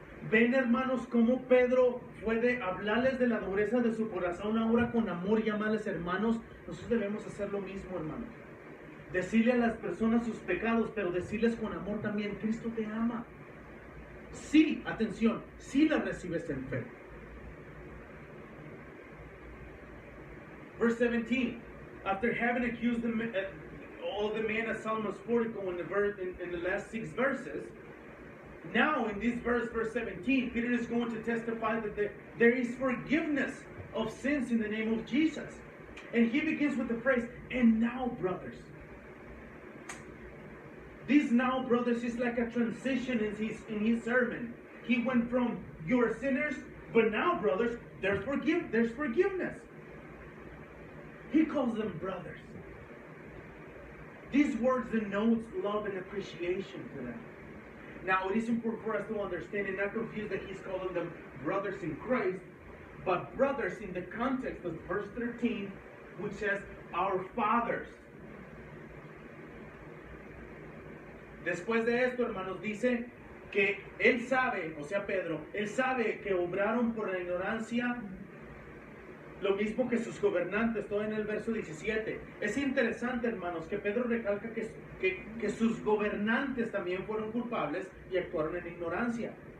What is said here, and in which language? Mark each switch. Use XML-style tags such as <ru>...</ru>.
<es>Ven, hermanos, cómo Pedro fue de hablarles de la dureza de su corazón ahora con amor y llamarles hermanos. Nosotros debemos hacer lo mismo, hermanos. Decirle a las personas sus pecados, pero decirles con amor también, Cristo te ama. Sí, atención, sí la recibes en fe.</es> <en>Verse 17. After having accused all the men at Solomon's portico in the last 6 verses, now in this verse 17, Peter is going to testify that there is forgiveness of sins in the name of Jesus. And he begins with the phrase, and now, brothers. This now, brothers, is like a transition in his sermon. He went from, you're sinners, but now, brothers, there's forgiveness. He calls them brothers. These words denote love and appreciation to them. Now, it is important for us to understand and not confuse that he's calling them brothers in Christ, but brothers in the context of verse 13, which says, our fathers.</en> <es>Después de esto, hermanos, dice que él sabe, o sea, Pedro, él sabe que obraron por la ignorancia, lo mismo que sus gobernantes, todo en el verso 17. Es interesante, hermanos, que Pedro recalca que sus gobernantes también fueron culpables y actuaron en ignorancia.</es>